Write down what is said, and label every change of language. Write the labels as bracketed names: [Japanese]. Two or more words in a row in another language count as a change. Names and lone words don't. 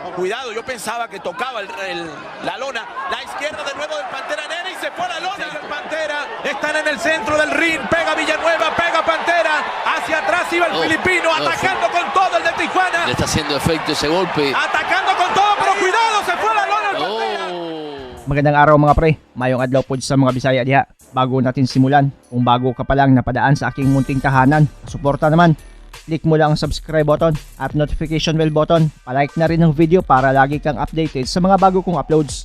[Spanish] Cuidado, yo pensaba que tocaba la lona. La izquierda de nuevo del Pantera Neri y se fue a la lona. El Pantera están en el centro del ring. Pega Villanueva, pega Pantera. Hacia atrás iba el filipino, atacando con todo el de Tijuana. Le está haciendo efecto ese golpe. Atacando con todo, pero cuidado, se fue a la lona el Pantera. [Filipino] Magandang araw mga pre, [Cebuano] mayong adlaw po sa mga Bisaya diha. [Filipino] Bago natin simulan, kung bago ka pa lang napadaan sa aking munting tahanan, suporta naman. Click mo lang ang [English] subscribe button [Filipino] at [English] notification bell button. [Filipino] Palike na rin ang video para lagi kang updated sa mga bago kong uploads.